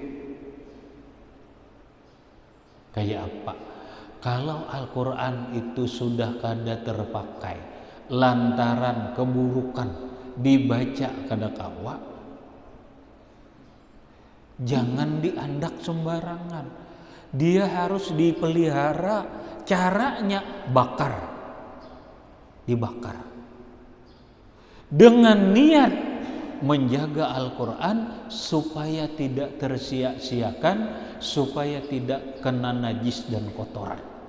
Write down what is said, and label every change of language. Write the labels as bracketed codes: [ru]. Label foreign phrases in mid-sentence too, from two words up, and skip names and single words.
[bjn] Kayak apa? Kalau Al-Quran itu sudah kada terpakai lantaran keburukan, dibaca kada kawa, jangan diandak sembarangan. [id] Dia harus dipelihara. Caranya bakar, dibakar dengan niat menjaga Al-Quran supaya tidak tersia-siakan, supaya tidak kena najis dan kotoran.